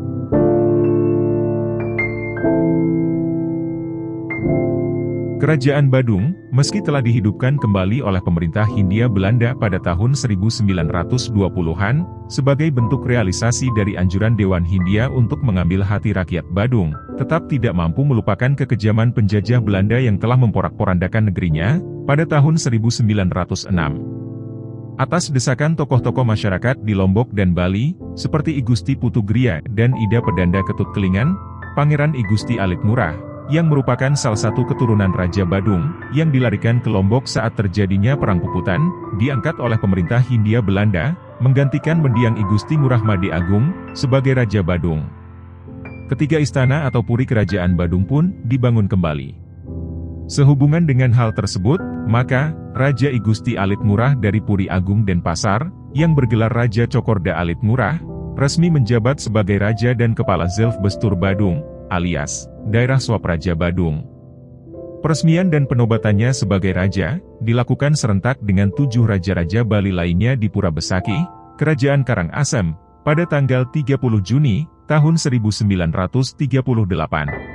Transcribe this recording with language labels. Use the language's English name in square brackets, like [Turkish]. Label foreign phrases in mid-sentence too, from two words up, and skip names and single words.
[Indonesian] Kerajaan Badung, meski telah dihidupkan kembali oleh pemerintah Hindia Belanda pada tahun 1920-an, sebagai bentuk realisasi dari anjuran Dewan Hindia untuk mengambil hati rakyat Badung, tetap tidak mampu melupakan kekejaman penjajah Belanda yang telah memporak-porandakan negerinya, pada tahun 1906. Atas desakan tokoh-tokoh masyarakat di Lombok dan Bali, seperti I Gusti Putu Gria dan Ida Pedanda Ketut Kelingan, Pangeran I Gusti Alit Murah, yang merupakan salah satu keturunan Raja Badung, yang dilarikan ke Lombok saat terjadinya Perang Puputan, diangkat oleh pemerintah Hindia Belanda, menggantikan mendiang I Gusti Ngurah Made Agung, sebagai Raja Badung. Ketiga istana atau puri kerajaan Badung pun dibangun kembali. Sehubungan dengan hal tersebut, maka, Raja I Gusti Alit Murah dari Puri Agung Denpasar, yang bergelar Raja Cokorda Alit Murah, resmi menjabat sebagai Raja dan Kepala [Dutch] Zelf Bestur [Indonesian] Badung, alias Daerah Swapraja Badung. Peresmian dan penobatannya sebagai raja, dilakukan serentak dengan 7 raja-raja Bali lainnya di Pura Besaki, Kerajaan Karangasem, pada tanggal 30 Juni, tahun 1938.